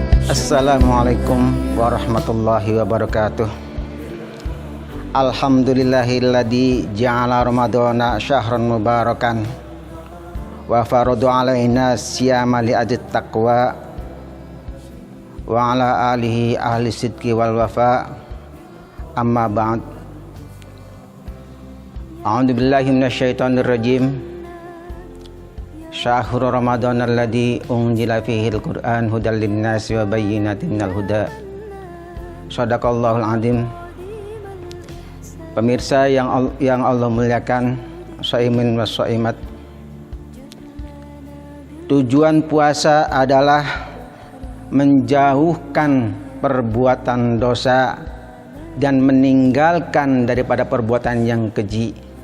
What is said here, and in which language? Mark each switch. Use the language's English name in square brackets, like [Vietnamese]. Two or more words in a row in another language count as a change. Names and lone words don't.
[Arabic] السلام عليكم ورحمة الله وبركاته. الحمد لله الذي جعل رمضان شهرا مباركا وفرض علينا الصيام لأجل التقوى وعلى آله أهل الصدق والوفاء. أما بعد. أعوذ بالله من الشيطان الرجيم. شهر رمضان الذي أنزل فيه القرآن هدى للناس وبينات من الهدى. صدق الله العظيم. [Indonesian] Pemirsa yang Allah muliakan, [Arabic] صائمين والصائمات. [Indonesian] Tujuan puasa adalah menjauhkan perbuatan dosa dan meninggalkan daripada perbuatan yang keji.